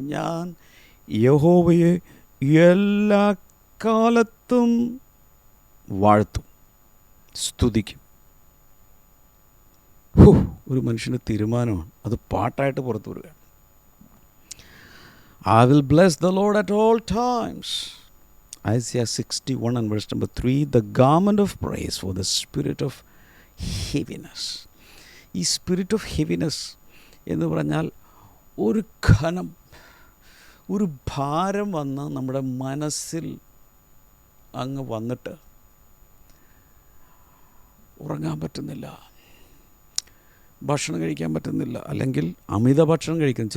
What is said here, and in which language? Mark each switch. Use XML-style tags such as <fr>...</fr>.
<ml>ഞാൻ യഹോവയെ എല്ലാ കാലത്തും വാഴ്ത്തും, സ്തുതിക്കും. ഒരു മനുഷ്യൻ്റെ തീരുമാനമാണ്, അത് പാട്ടായിട്ട് പുറത്തു വരികയാണ്.</ml> <en>I will bless the Lord at all times. Isaiah 61 and verse number 3, the garment of praise for the spirit of heaviness.</en> <ml>ഈ സ്പിരിറ്റ് ഓഫ് ഹെവിനെസ് എന്ന് പറഞ്ഞാൽ ഒരു ഘനം, ഒരു ഭാരം വന്ന് നമ്മുടെ മനസ്സിൽ അങ്ങ് വന്നിട്ട് ഉറങ്ങാൻ പറ്റുന്നില്ല, ഭക്ഷണം കഴിക്കാൻ പറ്റുന്നില്ല, അല്ലെങ്കിൽ അമിത ഭക്ഷണം കഴിക്കുന്നു.</ml>